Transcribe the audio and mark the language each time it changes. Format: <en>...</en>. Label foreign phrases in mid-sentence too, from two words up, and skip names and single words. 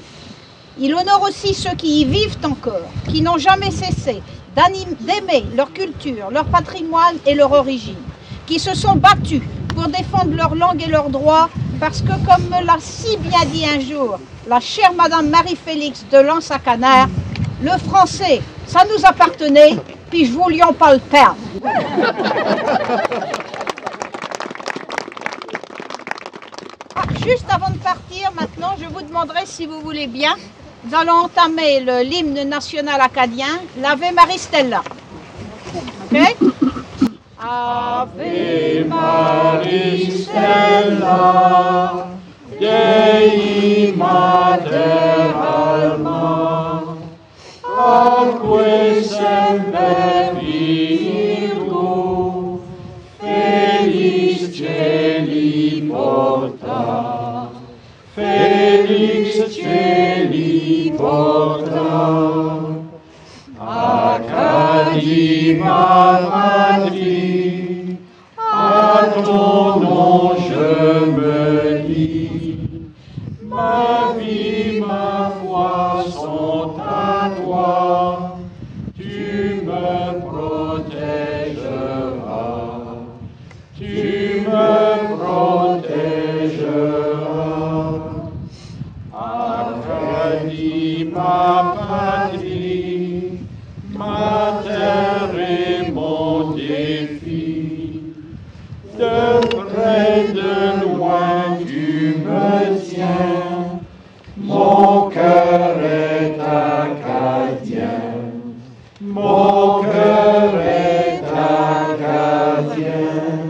<fr>Il honore aussi ceux qui y vivent encore, qui n'ont jamais cessé d'aimer leur culture, leur patrimoine et leur origine, qui se sont battus pour défendre leur langue et leurs droits, parce que, comme me l'a si bien dit un jour la chère Madame Marie-Félix de Lens-à-Canard, le français, ça nous appartenait, puis je voulions pas le perdre. Juste avant de partir, maintenant, je vous demanderai si vous voulez bien, nous allons entamer l'hymne national acadien, l'Ave Maristella. Ok?</fr> <la>Ave Maristella, Dei Mater Alma, atque semper Virgo, felix celi porta, felix celi porta.</la> <fr>Acadima Patri, à ton nom je me lie, ma vie, ma foi sont à toi, tu me protégeras, tu me protégeras. Acadima Patri, ma terre est mon défi, de près, de loin tu me tiens, mon cœur est acadien, mon cœur est acadien.</fr>